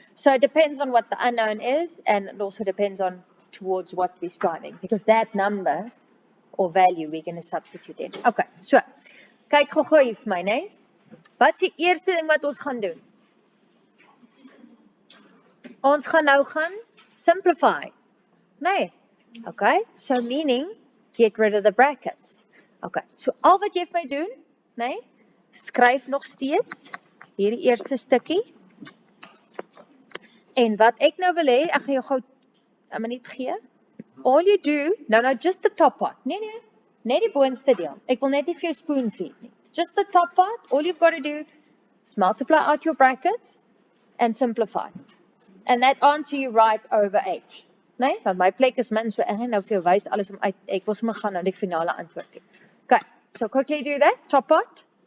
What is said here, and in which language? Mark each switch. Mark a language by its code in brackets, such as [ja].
[en] So it depends on what the unknown is, and it also depends on towards what we're striving, because that number or value we're going to substitute in. [af] Okay, so kyk gou hier vir my, né? Wat is die eerste ding wat ons gaan doen? Ons gaan nou gaan simplify, né? [en] Okay, so meaning get rid of the brackets. [af] Okay, so al wat jy vir my doen, né? Skryf nog steeds hierdie eerste stukkie. En wat ek nou wil hê, ek gaan jou gou 'n minuut gee. [en] All you do, no, just the top part. [af] Nee, net die boonste deel. Ek wil net nie vir jou spoon feed nie. [en] Just the top part, all you've got to do is multiply out your brackets and simplify. And that answer you write over H. [af] Nee, want my plek is min, so ek gaan nou vir jou wys alles om uit. Ek wil sommer gaan na die finale antwoord toe. [en] Okay, so quickly do that, top part.